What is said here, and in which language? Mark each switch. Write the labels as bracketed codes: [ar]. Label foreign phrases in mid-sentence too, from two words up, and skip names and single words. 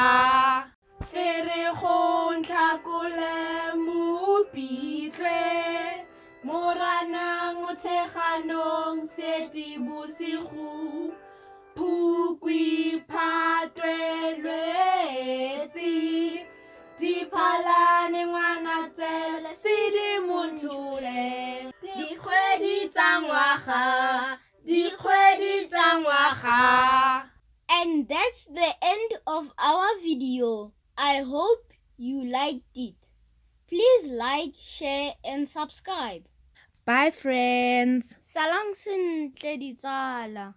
[tn] Ferikgong, Tlhakole, Mopitlwe, Moranang, Motsheganong, Seetebosigo, Phukwi, Phatwe, Lwetse, Diphalane, Ngwanatsele, Sedimonthole. Dikgwedi tsa ngwaga. [en] And that's the end of our video. I hope you liked it. Please like, share, and subscribe. Bye friends. [tn] Salang sentle ditsala.